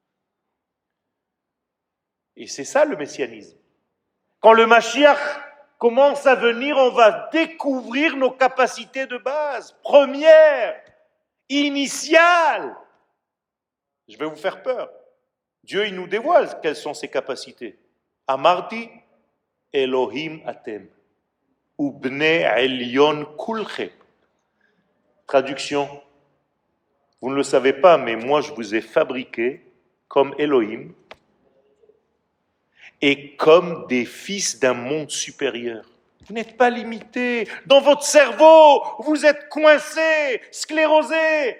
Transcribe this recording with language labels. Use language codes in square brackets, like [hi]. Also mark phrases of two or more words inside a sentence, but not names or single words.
[fr] Et c'est ça le messianisme. Quand le Mashiach commence à venir, on va découvrir nos capacités de base, premières, initiales. Je vais vous faire peur. Dieu, il nous dévoile quelles sont ses capacités. [he] אמרתי אלוהים אתם, ובני עליון כולכם. [fr] Traduction. Vous ne le savez pas, mais moi je vous ai fabriqué comme Elohim et comme des fils d'un monde supérieur. Vous n'êtes pas limité. Dans votre cerveau, vous êtes coincé, sclérosé.